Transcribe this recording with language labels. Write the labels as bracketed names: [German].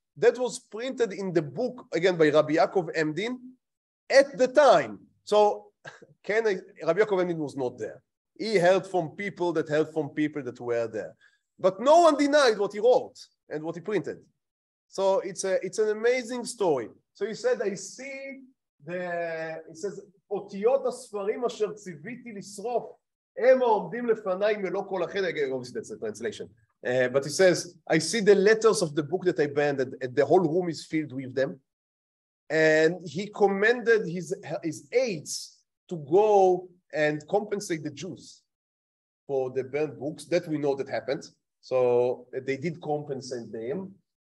[English] That was printed in the book, again, by Rabbi Yaakov Emdin at the time. So Rabbi Yaakov Emdin was not there. He heard from people that were there. But no one denied what he wrote and what he printed. So it's an amazing story. So he said, he says, [Hebrew] אותיות הספרים אשר ציוויתי לשרוף, הם העומדים לפניי מלוא כל החדר. [English] Obviously that's a translation. But he says, I see the letters of the book that I burned, and the whole room is filled with them. And he commanded his aides to go and compensate the Jews for the burned books. That we know that happened. So they did compensate them.